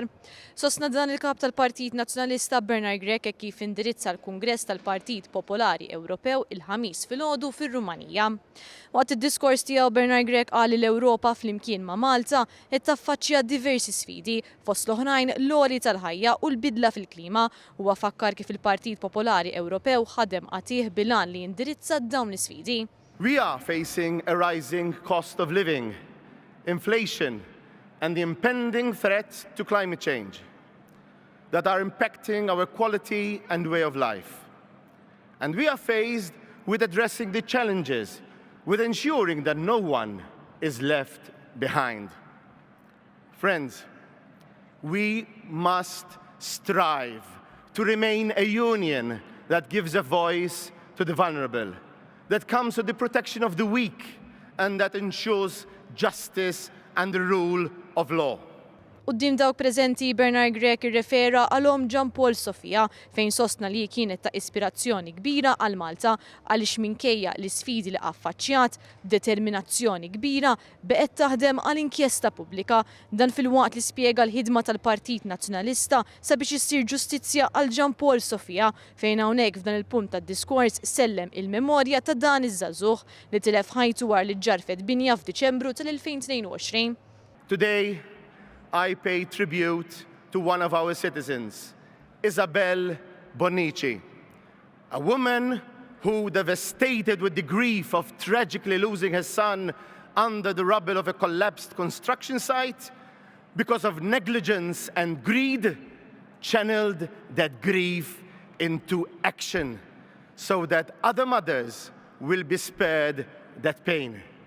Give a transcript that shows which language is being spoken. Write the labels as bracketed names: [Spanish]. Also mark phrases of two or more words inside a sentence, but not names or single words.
[Maltese] Sostna dan il-kap tal-Partit Nazzjonalista Bernard Grek kif indirizza l-Kungress tal-Partit Popolari Ewropew il-ħamis filgħodu fir-Rumanija. Waqt id-diskors tiegħu Bernard Grek qal li l-Ewropa flimkien ma' Malta qed taffaċċja diversi sfidi fost l-oħrajn l-għoli tal-ħajja u l-bidla fil-klima u fakkar kif il-Partit Popolari Ewropew għatih bilan li jindirizza dawn l-sfidi. [English] We are facing a rising cost of living, inflation, and the impending threat to climate change that are impacting our quality and way of life. And we are faced with addressing the challenges, with ensuring that no one is left behind. Friends, we must strive to remain a union that gives a voice to the vulnerable, that comes with the protection of the weak, and that ensures justice and the rule of law. [Maltese] Quddiem dawk preżenti Bernard Grek irrefera għalhom Jean Paul Sofia fejn sostna li kienet ta' ispirazzjoni kbira għal Malta għaliex minkejja l-isfidi li affaċċjat b'determinazzjoni kbira beqgħet taħdem għal inkjesta pubblika dan filwaqt li spjega l-ħidma tal-Partit Nazzjonalista sabiex issir ġustizzja għal Jean Paul Sofia fejn hawnhekk f'dan il-punt tad-diskors sellem il-memorja ta' dan iż-żagħżugħ li tilef ħajtu wara li ġarfet binja f'Diċembru tal-2022. [English] Today, I pay tribute to one of our citizens, Isabel Bonici, a woman who, devastated with the grief of tragically losing her son under the rubble of a collapsed construction site, because of negligence and greed, channeled that grief into action so that other mothers will be spared that pain.